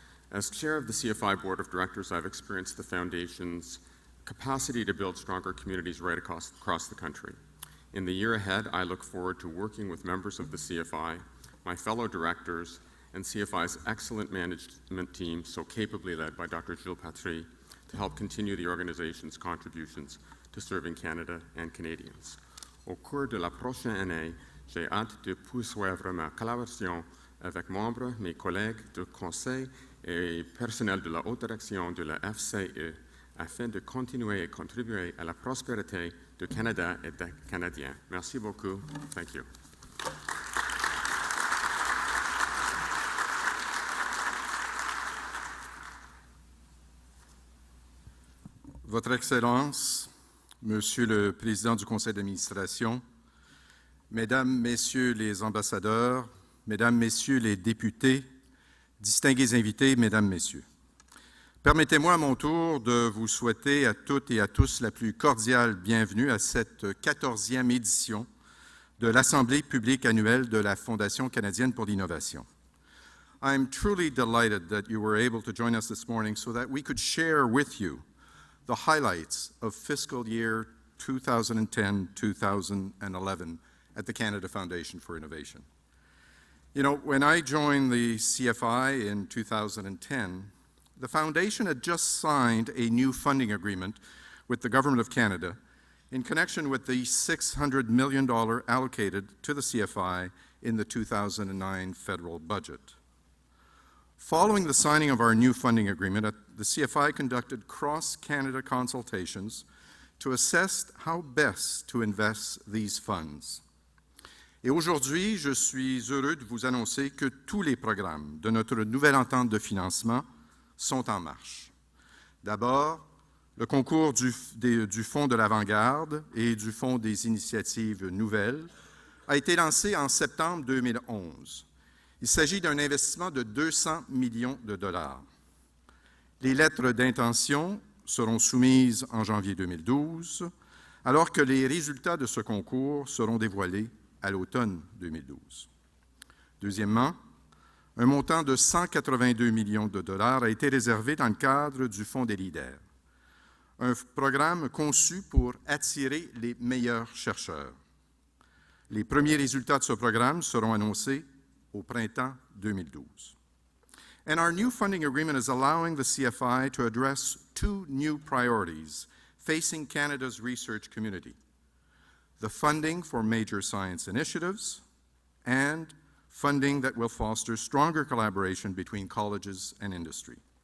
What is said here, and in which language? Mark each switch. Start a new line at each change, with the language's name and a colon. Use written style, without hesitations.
English: As chair of the CFI Board of Directors, I've experienced the Foundation's capacity to build stronger communities right across the country. In the year ahead, I look forward to working with members of the CFI, my fellow directors, and CFI's excellent management team, so capably led by Dr. Jill Patry, to help continue the organization's contributions to serving Canada and Canadians.
French: Au cours de la prochaine année, j'ai hâte de poursuivre ma collaboration avec membres, mes collègues du Conseil et personnel de la haute direction de la FCI afin de continuer et contribuer à la prospérité du Canada et des Canadiens. Merci beaucoup.
English: Thank you.
French: Votre Excellence, Monsieur le Président du Conseil d'administration, Mesdames, Messieurs les ambassadeurs, Mesdames, Messieurs les députés, distingués invités, Mesdames, Messieurs. Permettez-moi à mon tour de vous souhaiter à toutes et à tous la plus cordiale bienvenue à cette 14e édition de l'Assemblée publique annuelle de la Fondation canadienne pour l'innovation.
English: I'm truly delighted that you were able to join us this morning so that we could share with you the highlights of fiscal year 2010-2011 at the Canada Foundation for Innovation. You know, when I joined the CFI in 2010, the Foundation had just signed a new funding agreement with the Government of Canada in connection with the $600 million allocated to the CFI in the 2009 federal budget. Following the signing of our new funding agreement, the CFI conducted cross-Canada consultations to assess how best to invest these funds.
French: Et aujourd'hui, je suis heureux de vous annoncer que tous les programmes de notre nouvelle entente de financement sont en marche. D'abord, le concours du Fonds de l'avant-garde et du Fonds des initiatives nouvelles a été lancé en septembre 2011. Il s'agit d'un investissement de 200 millions de dollars. Les lettres d'intention seront soumises en janvier 2012, alors que les résultats de ce concours seront dévoilés à l'automne 2012. Deuxièmement, un montant de 182 millions de dollars a été réservé dans le cadre du Fonds des leaders. un programme conçu pour attirer les meilleurs chercheurs. Les premiers résultats de ce programme seront annoncés au printemps 2012.
English: And our new funding agreement is allowing the CFI to address two new priorities facing Canada's research community: the funding for major science initiatives and funding that will foster stronger collaboration between colleges and industry.